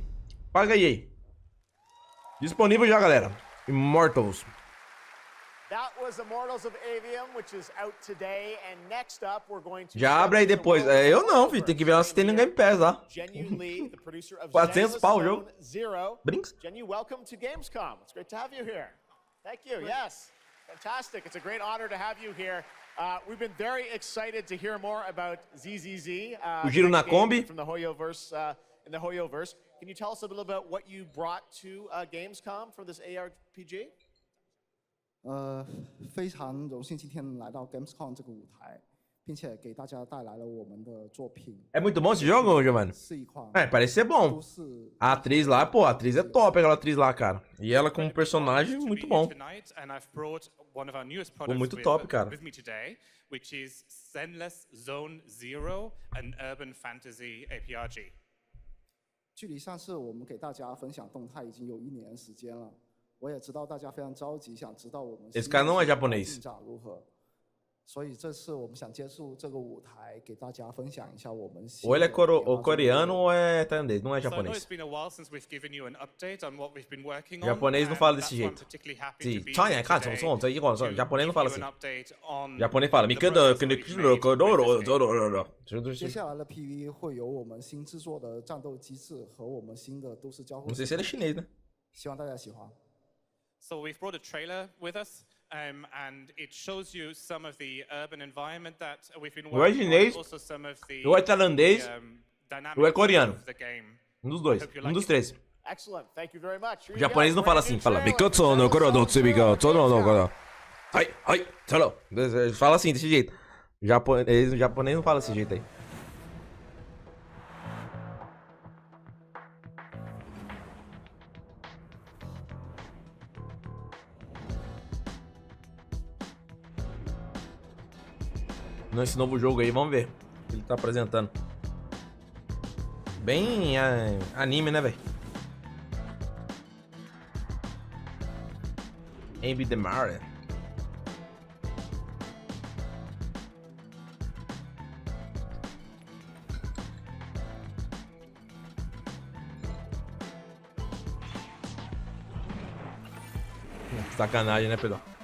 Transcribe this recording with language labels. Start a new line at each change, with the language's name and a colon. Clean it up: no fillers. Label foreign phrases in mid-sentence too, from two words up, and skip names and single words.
Portuguese: Paga aí. Disponível já, galera. Immortals. Já abre aí depois. Eu não, filho. Tem que ver ela se tem no Game Pass lá. 400 pau o jogo. Brinks.
English: Jenny, welcome to GAMESCOM. It's great to have you here. Thank you. Yes. Fantastic. It's a great honor to have you here. We've been very excited to hear more about ZZZ.
Portuguese: O giro na Kombi.
English: From the Hoyoverse, in the Hoyoverse. Can you tell us a little about what you brought to GAMESCOM for this ARPG?
Chinese: 非常荣幸今天来到 Gamescom 这个舞台，并且给大家带来了我们的作品。
Portuguese: É muito bom esse jogo, Giovanni? É, parece ser bom. A atriz lá, pô, a atriz é top, aquela atriz lá, cara. E ela como personagem, muito bom. Pô, muito top, cara.
English: Which is Zenless Zone Zero, an urban fantasy ARPG.
Chinese: 距离上次我们给大家分享动态已经有1年的时间了，我也知道大家非常着急，想知道我们
Portuguese: Esse cara não é japonês.
Chinese: 进展如何。所以这次我们想接触这个舞台，给大家分享一下我们。
Portuguese: Ou ele é coreano ou é tailandês, não é japonês. Japonês não fala desse jeito. Sim, China, cara, japonês não fala assim. Japonês fala,
Chinese: 接下来的 PV 会有我们新制作的战斗机制和我们新的都市交互。
Portuguese: Não sei se ele é chinês, né?
Chinese: 希望大家喜欢。
English: So we've brought a trailer with us. And it shows you some of the urban environment that we've been working on, also some of the
Portuguese: ou é tailandês, ou é coreano. Um dos dois, um dos três.
English: Excellent. Thank you very much.
Portuguese: O japonês não fala assim, fala fala assim, desse jeito. O japonês não fala desse jeito aí. Nesse novo jogo aí, vamos ver o que ele tá apresentando. Bem anime, né, velho?
English: Envy the Mare.
Portuguese: Sacanagem, né, Pedro?